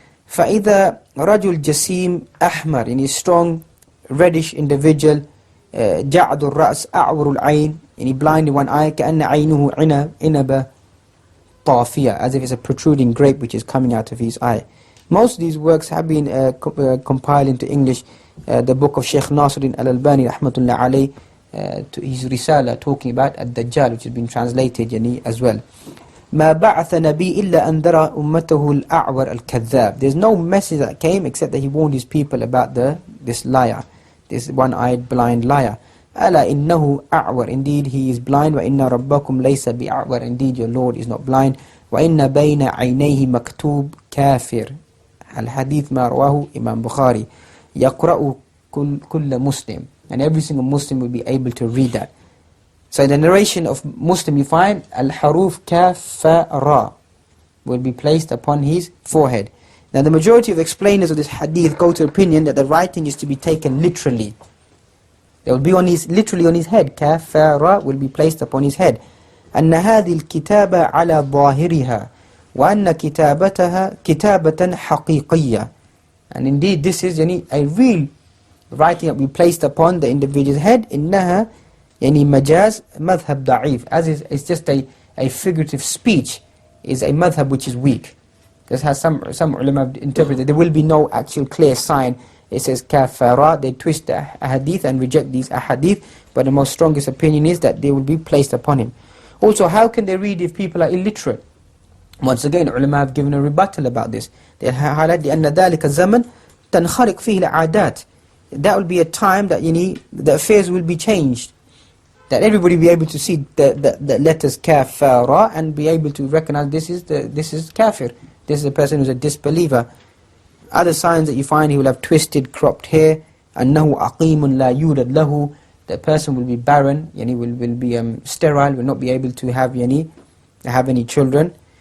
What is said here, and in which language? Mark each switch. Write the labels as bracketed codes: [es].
[ar] فإذا رجل جسيم أحمر, [en] in a strong reddish individual, [ar] جعد الرأس أعور العين, [en] and he blind in one eye, [ar] كأن عينه عنب طافية, [en] as if it's a protruding grape which is coming out of his eye. Most of these works have been compiled into English. The book of Sheikh Nasiruddin Al-Albani rahmatullah alayh, to his Risala talking about Ad-Dajjal, which has been translated as well. [ar] ما بعث نبي إلا أنذر أمته الأعور الكذاب. [en] There's no message that came except that he warned his people about this liar, this one-eyed blind liar. [ar] ألا إنه أعور, [en] indeed he is blind. [ar] وإن ربكم ليس بأعور, [en] indeed your Lord is not blind. [ar] وإن بين عينيه مكتوب كافر. الحديث ما رواه Imam Bukhari. يقرأ كل مسلم, [en] and every single Muslim will be able to read that. So in the narration of Muslim you find Al-Haruf Kaf Fa Ra will be placed upon his forehead. Now the majority of explainers of this hadith go to opinion that the writing is to be taken literally. It will be literally on his head. Kaf Fa Ra will be placed upon his head. [ar] أن هذه الكتابة على ظاهرها وأن كتابتها كتابة حقيقية. [en] And indeed this is a real writing that will be placed upon the individual's head. إنها majaz madhab da'if, as it's just a figurative speech, is a madhab which is weak. This has some ulama interpreted. There will be no actual clear sign. It says kafara, they twist the ahadith and reject these ahadith, but the most strongest opinion is that they will be placed upon him. Also, how can they read if people are illiterate? Once again, ulama have given a rebuttal about this. They highlight [ar] لأن ذلك الزمن تنخرق فيه العادات. [en] That will be a time that the affairs will be changed, that everybody will be able to see the letters kaf, fa, ra, and be able to recognize this is kafir, this is a person who's a disbeliever. Other signs that you find, he will have twisted, cropped hair. [ar] أنه أقيم لا يولد له, [en] the person will be barren, will be sterile, will not be able to have any children.